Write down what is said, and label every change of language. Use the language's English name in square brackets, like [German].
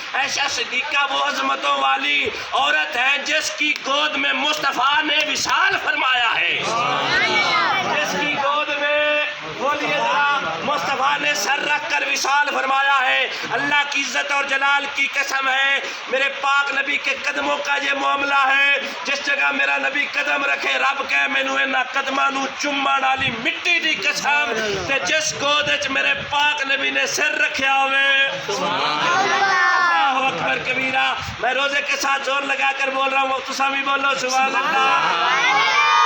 [Urdu] عائشہ صدیقہ وہ عظمتوں والی عورت ہے جس کی گود میں مصطفیٰ نے وصال فرمایا ہے. جس کی گود میں بولیے ذرا مصطفیٰ نے سر رکھ کر وصال فرمایا ہے. اللہ کی عزت اور جلال کی قسم ہے میرے پاک نبی کے قدموں کا یہ معاملہ ہے. جس جگہ میرا نبی قدم رکھے [Punjabi] رب کہے مینوں انہاں قدماں نوں چومن والی مٹی دی قسم تے جس گود وچ میرے پاک نبی نے سر رکھیا ہوئے. [Urdu] اللہ اکبر کبیرہ. میں روزے کے ساتھ زور لگا کر بول رہا ہوں [Punjabi] تساں بھی بولو [Urdu] سبحان اللہ.